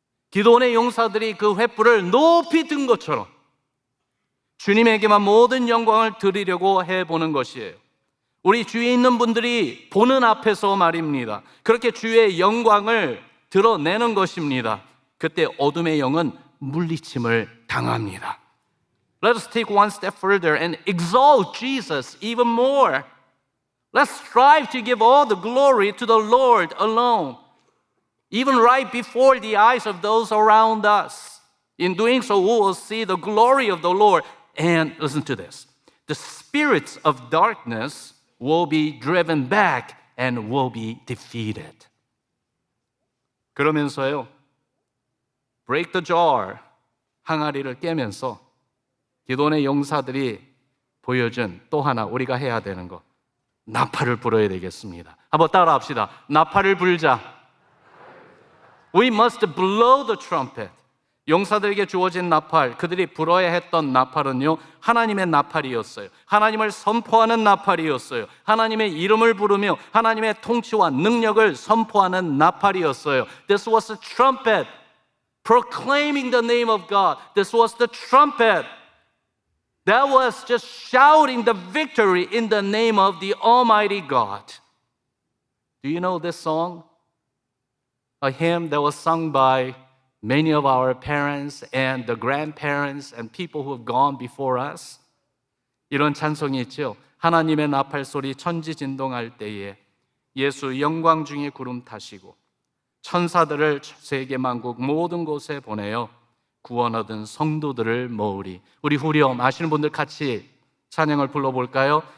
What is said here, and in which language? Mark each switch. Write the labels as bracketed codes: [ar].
[ko] 기도원의 용사들이 그 횃불을 높이 든 것처럼 주님에게만 모든 영광을 드리려고 해보는 것이에요. 우리 주위에 있는 분들이 보는 앞에서 말입니다. 그렇게 주의 영광을 드러내는 것입니다. 그때 어둠의 영은 물리침을 당합니다. [en] Let us take one step further and exalt Jesus even more. Let's strive to give all the glory to the Lord alone, even right before the eyes of those around us. In doing so, we will see the glory of the Lord. And listen to this. The spirits of darkness will be driven back and will be defeated. [ko] 그러면서요, [en] break the jar, [ko] 항아리를 깨면서 기도원의 용사들이 보여준 또 하나 우리가 해야 되는 것, 나팔을 불어야 되겠습니다. 한번 따라합시다. 나팔을 불자. [en] We must blow the trumpet. [ko] 용사들에게 주어진 나팔, 그들이 불어야 했던 나팔은요, 하나님의 나팔이었어요. 하나님을 선포하는 나팔이었어요. 하나님의 이름을 부르며 하나님의 통치와 능력을 선포하는 나팔이었어요. [en] This was a trumpet proclaiming the name of God. This was the trumpet that was just shouting the victory in the name of the Almighty God. Do you know this song? A hymn that was sung by many of our parents and the grandparents and people who have gone before us. [ko] 이런 찬송이 있죠. 하나님의 나팔 소리 천지 진동할 때에 예수 영광 중에 구름 타시고 천사들을 세계 만국 모든 곳에 보내어 구원 얻은 성도들을 모으리. 우리 후렴 아시는 분들 같이 찬양을 불러볼까요?